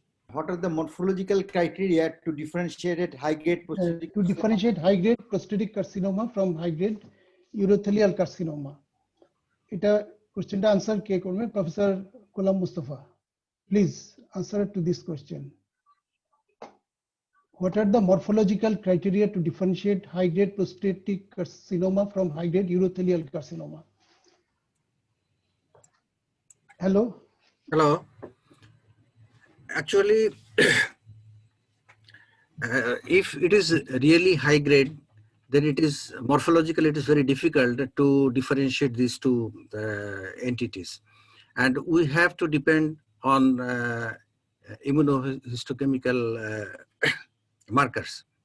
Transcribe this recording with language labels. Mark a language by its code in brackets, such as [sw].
[en] What are the morphological criteria to differentiate high-grade prostatic prostatic carcinoma from high-grade urothelial carcinoma? [bn] এটা কোশ্চেনটা answer কে করবে? [en] Professor Golam Mustafa, please answer to this question. What are the morphological criteria to differentiate high-grade prostatic carcinoma from high-grade urothelial carcinoma? Hello? Hello. Actually, if it is really high grade, then it is morphologically it is very difficult to differentiate these two entities, and we have to depend on immunohistochemical markers.